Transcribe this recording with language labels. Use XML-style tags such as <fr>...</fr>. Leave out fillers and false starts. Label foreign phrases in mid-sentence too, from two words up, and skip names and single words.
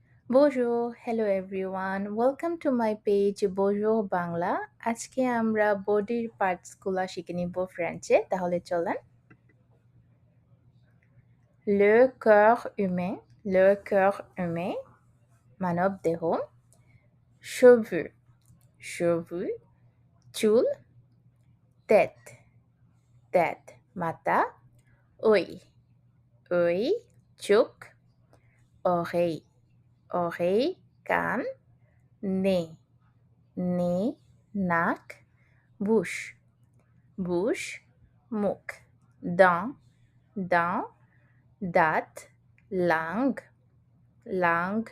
<fr>Bonjour,</fr> <en>hello everyone. Welcome to my page Bonjour বাংলা।</en> <bn>আজকে আমরা বডির পার্টসগুলো শিখে নিব ফ্রেঞ্চে। তাহলে চলেন।</bn> <fr>Le cœur humain, le cœur humain,</fr> <bn>মানব দেহ,</bn> <fr>cheveux, cheveux, চুল, tête, tête, মাথা, œil, œil, চোখ, oreille, oreille, কান, nez, nez, নাক, bouche, bouche, মুখ, dent, dent, দাঁত, langue, langue,</fr>